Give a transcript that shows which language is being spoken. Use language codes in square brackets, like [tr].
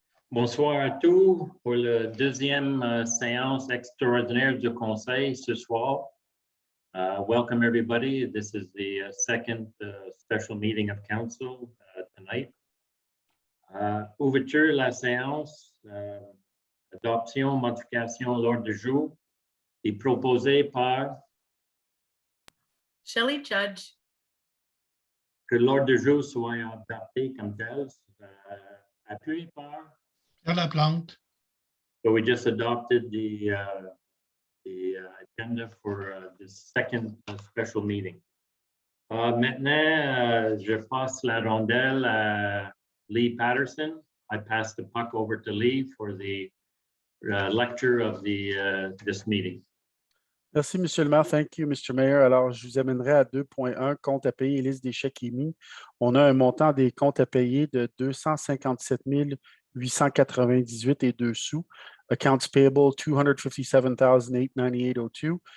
[fr] Bonsoir à tous pour la deuxième séance extraordinaire du Conseil ce soir. [en] Welcome everybody. This is the second special meeting of Council tonight. [fr] Ouverture de la séance, adoption, modification de l'ordre du jour est proposé par Shelley Judge. que l'ordre du jour soit adopté comme tel, appuyé par Pierre Laplante. [en] So we just adopted the agenda for the second special meeting. [fr] Maintenant, je passe la rondelle à Lee Patterson. [en] I pass the puck over to Lee for the lecture of this meeting. [fr] Merci, Monsieur le maire. [en] Thank you, Mr. Mayor. [fr] Alors, je vous amènerai à 2.1, compte à payer et liste des chèques émis. On a un montant des comptes à payer de 257 898 et 2 sous. [en] Accounts payable, 257,898.02.